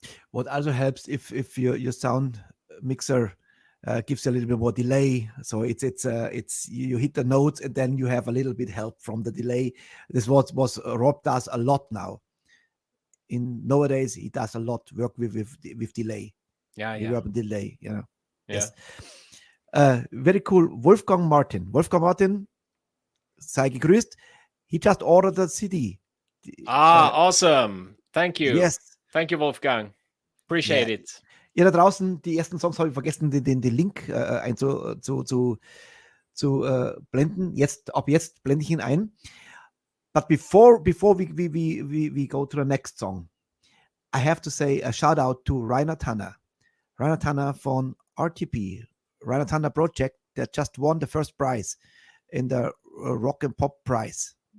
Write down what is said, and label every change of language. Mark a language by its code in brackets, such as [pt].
[en] What also helps, if your sound mixer gives you a little bit more delay, so it's you hit the notes and then you have a little bit help from the delay. This was Rob does a lot now. In nowadays, he does a lot work with delay. Yeah. Reverb delay, Yeah. Yes. Very cool. [de] Wolfgang Martin, sei gegrüßt. [en] He just ordered a CD. Awesome. Thank you. Yes. Thank you, Wolfgang. Appreciate it. [de] Ihr da draußen, die ersten Songs habe ich vergessen, den Link blenden. Ab jetzt blende ich ihn ein. [en] But before we go to the next song, I have to say a shout out to Rainer Tanner von RTP, Rainer Tanner Project, that just won the first prize in the Rock and Pop Prize.